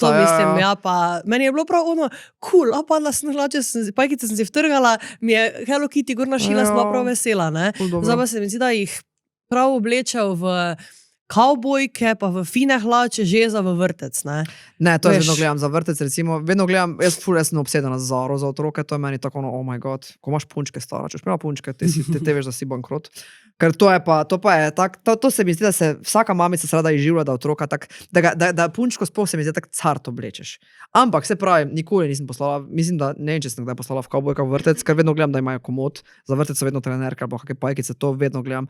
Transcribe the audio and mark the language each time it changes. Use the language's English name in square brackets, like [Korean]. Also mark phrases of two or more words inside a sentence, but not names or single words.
[Slovenian] to mislim, ja, pa meni je bilo prav ono, cool, a padla sem hlače, pajkice sem si vtrgala, mi je Hello Kitty gor našila, sem prav vesela, ne. Zdaj pa se mi zdi, da jih prav oblečejo v kavbojke, pa v fine hlače, že za v vrtec, ne. Ne, to jaz vedno gledam za vrtec, recimo, vedno gledam, jaz sem obsedena za Zaro, za otroke, to je meni tako, [English] oh my god, [Slovenian] ko imaš punčke stara, če ima punčke, te veš, da si bankrot. Ker to je tak, to se mi zdi, da se vsaka mamica se rada izživlja, da otroka tak, da punčko sploh se mi zdi tak cart oblečeš. Ampak se pravi, nikoli nisem poslala, mislim, da ne vem, če sem kdaj poslala v kavbojka v vrtec, ker vedno gledam, da imajo komod, za vrtec so vedno trenerka, ali pa kakšne pajkice, to vedno gledam.